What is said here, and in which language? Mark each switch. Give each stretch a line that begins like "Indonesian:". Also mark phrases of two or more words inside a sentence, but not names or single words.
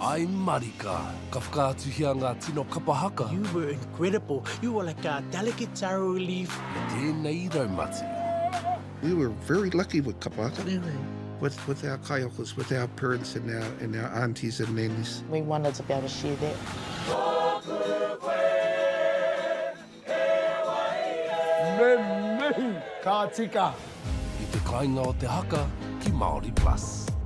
English: I'm Marika.
Māori: Ka whakaatuhia ngā tino kapahaka.
English: You were incredible. You were like a delicate taro leaf.
Māori: Tēnei raumati.
English: We were very lucky with kapahaka. With our kaiokos, with our parents and our aunties and nannies. We wanted to be able to share that.
Māori: Me, ka tika. I te kāinga o te haka ki Māori Plus.